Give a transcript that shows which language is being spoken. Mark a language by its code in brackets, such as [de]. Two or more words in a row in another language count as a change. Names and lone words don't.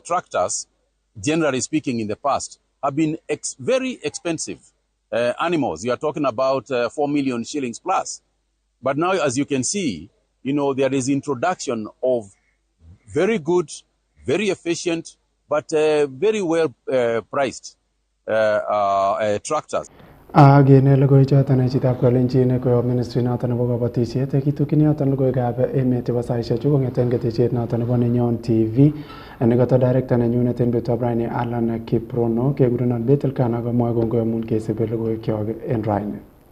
[en] Because tractors generally speaking, in the past, have been very expensive animals. You are talking about 4 million shillings plus. But now, as you can see, there is introduction of very good, very efficient, but very well priced tractors. [kln] Agene logoichoton chitab Kalenjin koyob ministry noton nebo kabatisiet kitukyin yoton logoiwekab emet chebo saisiek chu kong'eten ketesiet noton nebo Nenyon TV nekoto director nenyunet en betutab raini Alan Kiprono kekurenon Bett Elkana komwoe kongoi amun kesibe logoiwekyok en raini.